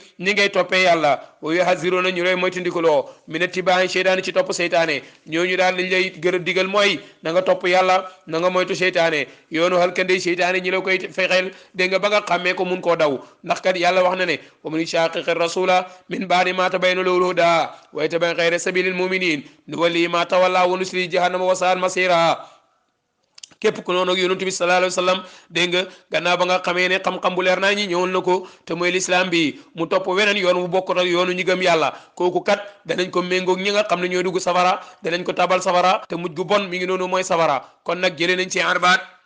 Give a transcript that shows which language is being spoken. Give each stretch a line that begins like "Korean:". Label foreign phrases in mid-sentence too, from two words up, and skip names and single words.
Wolof: ni ngay toppee yàlla wa yuhaziruna ñu lay moytandikuloo
Arabic: من اتباع
Wolof: seytaane ci topp seytaane ñooñu daal lañ lay gërëm digal mooy na nga topp yàlla na nga moytu seytaane yoonu halkande seytaane ñi la koy fexeel dégg nga ba nga xàmmee ko mun koo daw ndax kat yàlla wax na ne
Arabic: ومن يشاقق الرسول من بعد ما تبين له الهدى ويتبع غير سبيل المؤمنين نوله ما تولى ونصله جهنم وساءت مصيرا
Wolof: képp ku noonu ak yonent bi
Arabic: صلى الله عليه وسلم
Wolof: dégg nga gannaaw ba nga xamee ne xam-xam bu leer naa ñi ñëwoon na ko te mooy lislaam bi mu topp weneen yoon bu bokkut ak yoonu ñi gëm yàlla kooku kat danañ ko méngoog ñi nga xam ne ñooy dugg safara danañ ko tabal safara te mujj gu bon mi ngi noonu mooy safara kon nag jëlee nañ ci arbaat